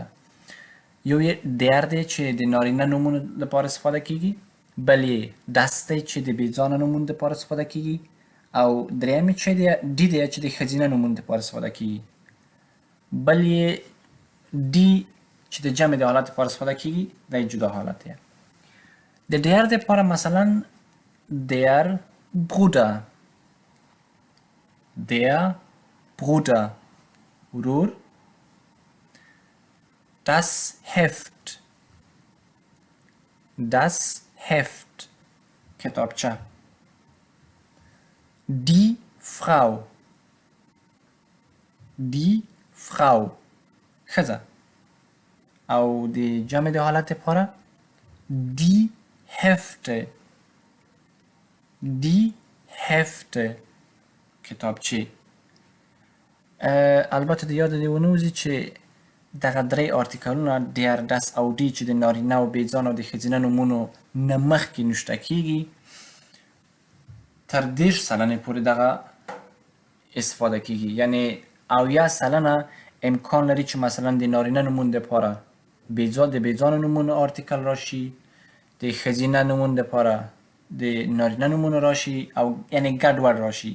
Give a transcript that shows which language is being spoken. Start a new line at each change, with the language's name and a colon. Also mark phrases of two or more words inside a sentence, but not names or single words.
Pashto: یو یې der دی چې د نارینه نومونو لپاره استفاده کیږي، بل یې das دی چې د بېځانه نومونو لپاره استفاده کیږي، او دریم یې چې دی دی چې د ښځینه نومونو لپاره استفاده کیږي، بل یې دی چې د جمع د حالت لپاره استفاده کیږي، دا یې جدا حالت دی. د der دپاره مثلا
German: der Bruder، der Bruder
Pashto: ورور،
German: das Heft، das Heft
Pashto: کتابچه،
German: die Frau، die Frau
Pashto: ښځه، او د جمع د حالت لپاره
German: die Hefte، die Hefte
Pashto: کتابچې. البته د یاد دې ونه وځي چې دغه درې آرتیکلونه
German: der، das
Pashto: او die چې د نارینه او بېځانه او د ښځینه نومونو نه مخکې نشته کیږي تر 30 سلنې پورې دغه استفاده کیږي. یعنې 70% امکان لري چې مثلا د نارینه نومونو دپاره د بېځانه نومونو آرتیکل راشي، د ښځینه نومونو دپاره د نارینه نومونو راشي، او یعنې ګډوډ راشي.